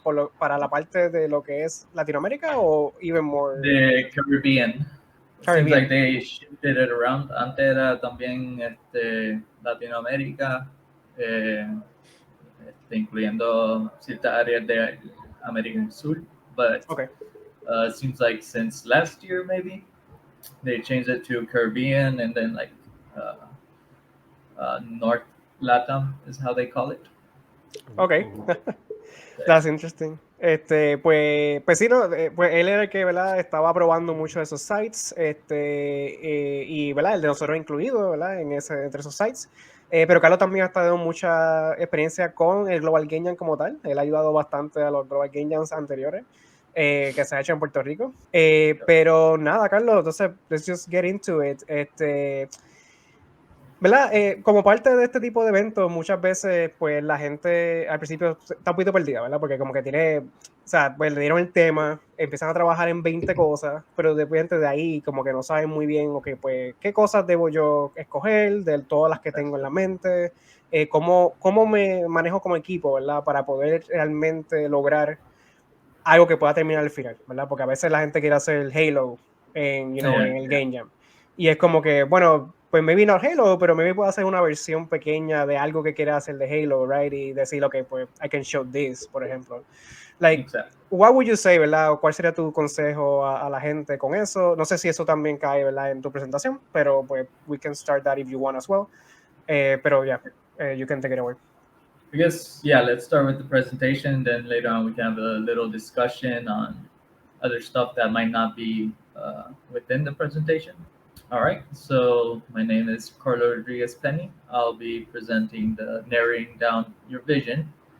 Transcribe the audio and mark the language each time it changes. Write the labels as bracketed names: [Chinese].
[Spanish] Jam para la parte de lo que es Latinoamérica o [English] even more The Caribbean. It seems like they shifted it around. [Spanish] Antes era también Latinoamérica, eh, incluyendo ciertas áreas de América del Sur. [English] But Ok. it seems like since last year, maybe, they changed it to Caribbean and then like uh, North Latam is how they call it. Ok. Yeah. That's interesting. [Spanish] Pues sí, no, pues él era el que, ¿verdad?, estaba probando muchos de esos sites, y, ¿verdad?, el de nosotros incluido, ¿verdad?, entre esos sites. Pero Carlos también ha tenido mucha experiencia con el Global Game Jam como tal. Él ha ayudado bastante a los Global Game Jams anteriores que se ha hecho en Puerto Rico. Pero nada, Carlos, entonces, [English] let's just get into it. [Spanish] ¿Verdad? Como parte de este tipo de eventos, muchas veces, pues la gente al principio está un poquito perdida, ¿verdad? Porque como que tiene, o sea, pues le dieron el tema, empiezan a trabajar en 20 cosas, pero después de ahí como que no saben muy bien, ok, pues, ¿qué cosas debo yo escoger de todas las que tengo en la mente? ¿Cómo me manejo como equipo, ¿verdad? Para poder realmente lograr algo que pueda terminar al final, ¿verdad? Porque a veces la gente quiere hacer Halo [English] Yeah, [Spanish] en el [English] yeah. Game Jam. [Spanish] Y es como que, bueno, pues [English] maybe [Spanish] no Halo, pero maybe puedo hacer una versión pequeña de algo que quiera hacer de Halo, [English] right? [Spanish] Y decir, ok, pues [English] I can show this, [Spanish] por ejemplo. [English] Like, Exactly. what would you say, [Spanish] ¿verdad? ¿O cuál sería tu consejo a la gente con eso? No sé si eso también cae, ¿verdad?, en tu presentación, pero pues [English] we can start that if you want as well. [Spanish] Pero [English] yeah, you can take it away. I guess, yeah, let's start with the presentation. Then later on, we can have a little discussion on other stuff that might not be within the presentation. All right. So my name is Carlo Rodriguez Penny. I'll be presenting the narrowing down your vision.